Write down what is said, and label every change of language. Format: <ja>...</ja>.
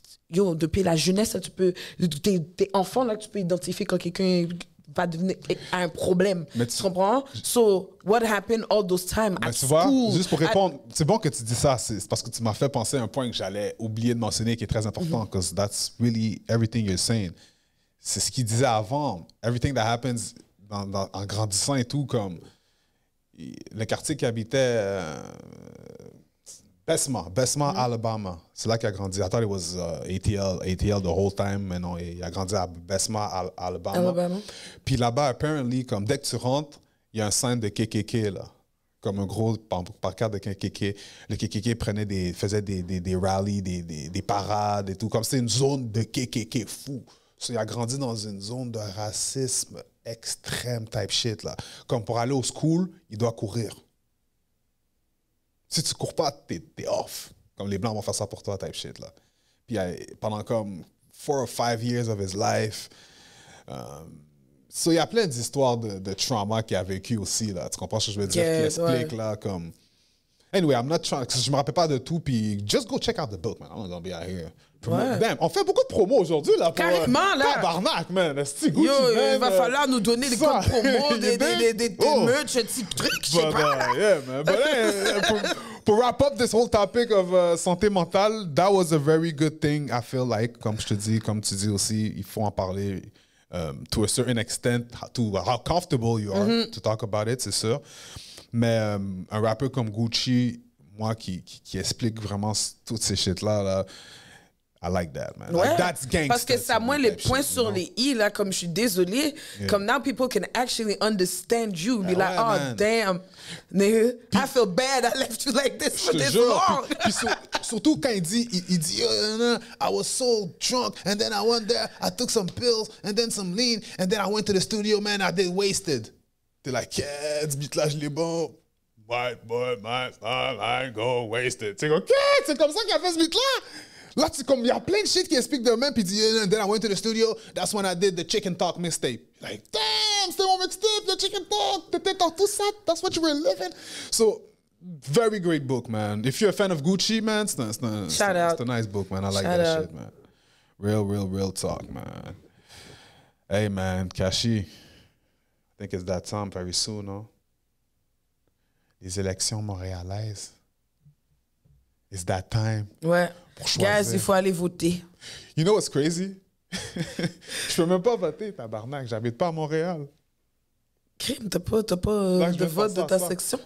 <fr>Yo, depuis la jeunesse, là, tu peux. T'es enfant, là, tu peux identifier quand quelqu'un va devenir un problème. Tu comprends?</fr> <en>So, what happened all those time at</en> <fr>tu vois,</fr> <en>school?</en> <fr>juste pour répondre, c'est bon que tu dis ça, c'est parce que tu m'as fait penser à un point que j'allais oublier de mentionner qui est très important,</fr> <en>because that's really everything you're saying.</en> <fr>C'est ce qu'il disait avant.</fr> <en>Everything that happens</en> <fr>en grandissant et tout, comme... le quartier qu'il habitait, Bessemer, Alabama. C'est là qu'il a grandi.</fr> <en>I thought it was ATL the whole time,</en> <fr>mais non, il a grandi à</fr> <en>Bessemer, Alabama.</en> <fr>Puis là-bas, apparently, comme dès que tu rentres, il y a un sign de KKK, là. Comme un gros pancarte de KKK. Le KKK faisait des rallies, des parades et tout. Comme c'est une zone de KKK fou. So, il a grandi dans une zone de racisme extrême type shit, là. Comme pour aller au school, il doit courir. Si tu cours pas, t'es off. Comme les Blancs vont faire ça pour toi, type shit, là. Puis pendant comme</fr> <en>4 or 5 years of his life,</en> <fr>so, il y a plein d'histoires de trauma qu'il a vécu aussi, là. Tu comprends ce que je veux dire? Qui explique, là, comme...</fr> <en>Anyway, I'm not trying...</en> <fr>Je me rappelle pas de tout, puis</fr> <en>just go check out the book, man. I'm not gonna be out here.</en> <fr>Damn, on fait beaucoup de promos aujourd'hui, là. Carrément, là. Tabarnak, man. Gucci, yo, il va falloir nous donner des codes promo, des merch, des petits trucs, je sais pas.</fr> <en>Yeah, man. But, pour wrap up this whole topic of santé mentale, that was a very good thing, I feel like.</en> <fr>Comme je te dis, comme tu dis aussi, il faut en parler</fr> <en>to a certain extent, to how comfortable you are to talk about it,</en> <fr>c'est sûr. Mais un rappeur comme Gucci, moi, qui explique vraiment toutes ces shit-là, là,</fr> <en>I like that, man.</en> <fr>Ouais,</fr> <en>like, that's gangster.</en> <fr>Parce que ça moins les points sur les i, là, comme je suis désolée.</fr> <en>Comme now people can actually understand you. Be like, oh, man. Damn, nigga, I feel bad I left you like this for this long.</en> <fr>Puis surtout quand il dit,</fr> <en>I was so drunk, and then I went there, I took some pills, and then some lean, and then I went to the studio, man, I did Wasted. T'es like, yeah,</en> <fr>ce beat-là, je l'ai bon.</fr> <en>White boy, my style, I ain't go wasted.</en> <fr>C'est comme, c'est comme ça qu'il a fait ce beat-là. Là, il y a plein de shit qui expliquent de même, puis il dit,</fr> <en>and then I went to the studio, that's when I did the Chicken Talk mixtape. Like, damn,</en> <fr>c'était mon mixtape,</fr> <en>the Chicken Talk,</en> <fr>t'étais dans tout ça,</fr> <en>that's what you were living. So, very great book, man. If you're a fan of Gucci, man, it's a nice book, man. I like that shit, man. Real talk, man. Hey, man, Kashi, I think it's that time very soon, no?</en> <fr>Les élections montréalaises.</fr> <en>It's that time.</en> <fr>Ouais. Guys, il faut aller voter.</fr> <en>You know what's crazy?</en> <fr>Je peux même pas voter, tabarnak. J'habite pas à Montréal. Crime, t'as pas de vote de ta section?</fr>